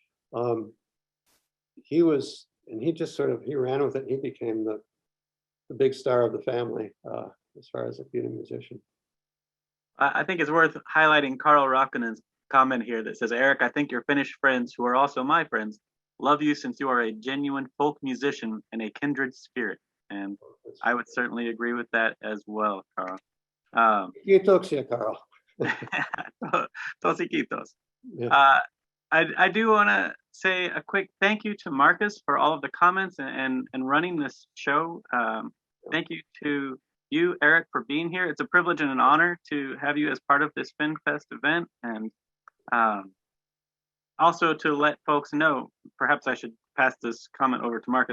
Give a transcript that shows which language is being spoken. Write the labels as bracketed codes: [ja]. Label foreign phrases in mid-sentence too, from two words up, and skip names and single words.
[en] He ran with it, and he became the big star of the family as far as being a musician. I think it's worth highlighting Carl Rockinen's comment here that says, Eric, I think your Finnish friends, who are also my friends, love you since you are a genuine folk musician and a kindred spirit. And I would certainly agree with that as well, Carl. [fi] Kiitoksia, Carl. Tosi kiitos. [en] Yeah. I do want to say a quick thank you to Marcus for all of the comments and running this show. Thank you to you, Eric, for being here. It's a privilege and an honor to have you as part of this FinnFest event. And also to let folks know, perhaps I should pass this comment over to Marcus.